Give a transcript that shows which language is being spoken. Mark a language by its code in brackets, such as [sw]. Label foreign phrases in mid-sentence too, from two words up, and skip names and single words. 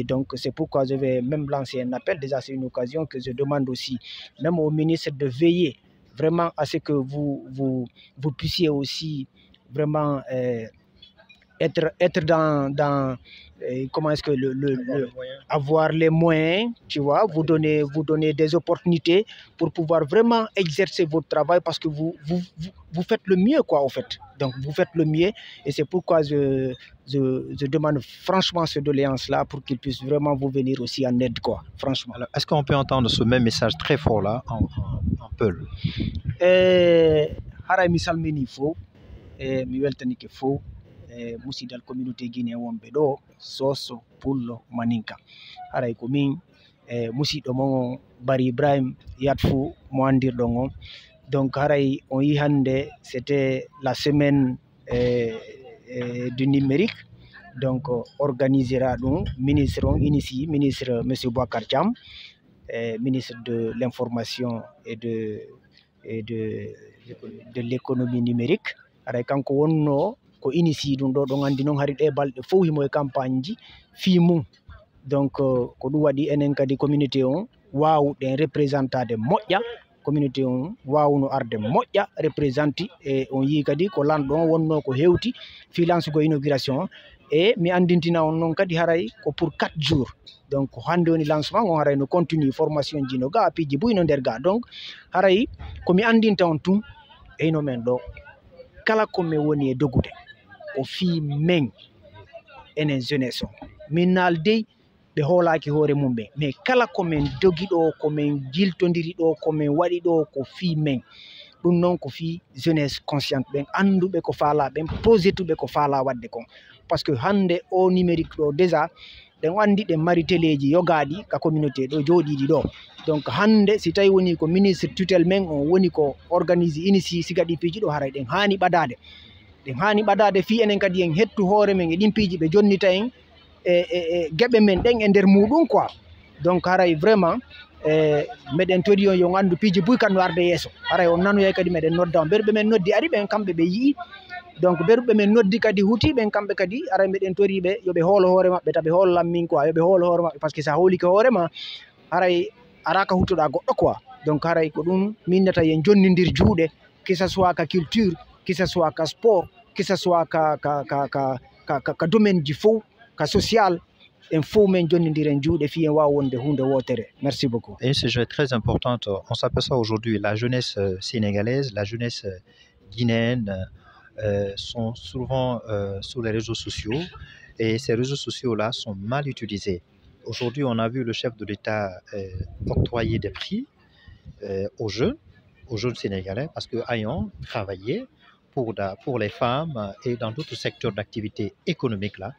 [fr] Donc c'est pourquoi je vais même lancer un appel. Déjà, c'est une occasion que je demande aussi, même au ministre, de veiller vraiment à ce que vous puissiez aussi vraiment être comment est-ce que avoir les moyens, tu vois, vous donner des opportunités pour pouvoir vraiment exercer votre travail parce que vous faites le mieux, quoi, en fait. Donc, vous faites le mieux et c'est pourquoi je demande franchement ces doléances-là pour qu'ils puissent vraiment vous venir aussi en aide, quoi, franchement. Est-ce qu'on peut entendre ce même message très fort-là en Peul? [ff] Haray mi salmini fo mi weltanike fo musidal [fr] communauté guinéen [ff] wonɓe ɗo soso pullo maninka haray ko min musidɗo mon Bari Ibrahim yat fou mo andirɗon on. [fr] Donc [ff] haray on yi hande [fr] c'était la semaine du numérique, donc organisera ɗum ministre on initie ministre monsieur Boacar Thiam, ministre de l'information et de l'économie numérique. [ff] Haray kanko wonno ko initie ɗum ɗo ɗon andi noon hari ɗe balɗe fof himo e campagne ji fi mum. Donc ko ɗum waɗi enen kadi communauté on wawɗen représentade moƴƴa, communauté on wawno arde moƴƴa représenti e on yi kadi ko lanɗo on wonno ko hewti fi lansugo inauguration e mi andintina on noon kadi haray ko [fr] pour 4 jours. [ff] Donc hande woni lancement on haray no continue formation ji no ga piiji buyno nder ga. Donc haray komi andinta on tun eyno men ɗo kala ko mi woni e dogude o fi men enen jeunesse on min naaldey ɓe hoolaki hoore mum ɓe mais kala komin dogi ɗo komin jiltodiri ɗo komin waɗi ɗo ko fi men ɗum noon ko fi [fr] jeunesse consciente [ff] ɓen anduɓe ko faala ɓen projetuɓe ko faala wadde kon. [fr] Par ce que [ff] hande o numérique ɗo déjà ɗen andi ɗen mari téléji yogaɗi ka communauté ɗo jooɗiɗi ɗo. Donc hande si tawi woni ko [fr] ministre tutelle [ff] men on woni ko organise initie siga ɗi piiji ɗo haray ɗen hani ɓadade fi enen kadi en hettu hoore men e ɗin piiji ɓe jonnita en e geɓe men ɗen e nder muɗum quoi. Donc haray vraiment meɗen tori on yo andu piiji buy kan no arde yeeso. Haray on nanoyay kadi meɗen nodda on berɓe men noddi ari ɓen kamɓe ɓe yii. Donc berɓe men noddi kadi huti ɓen kamɓe kadi aray meɗen tori ɓe yoɓe hoolo hoore maɓɓe taɓe hoolan min quoi, yoɓe hoolo hoore maɓɓe [fr] par ce que [ff] sa hoolike hoorema haray araka huttoɗa goɗɗo quoi. Donc haray ko ɗum minnata yen jonnidir juuɗe, [fr] que ça soit [ff] ka culture, [fr] que ça soit [ff] ka sport, [fr] que ça soit [ff] ka domaine ji fof, ka social, en fof men jonnidir en juuɗe fi en wawa wonde hunde wotere. [fr] Merci beaucoup. Et ce sujet très important. On s'aperçoit aujourd'hui la jeunesse sénégalaise, la jeunesse guinéenne sont souvent sur les réseaux sociaux et ces réseaux sociaux-là sont mal utilisés. Aujourd'hui, on a vu le chef de l'État octroyer des prix aux jeunes sénégalais parce qu'ayant travaillé pour les femmes et dans d'autres secteurs d'activité économique là.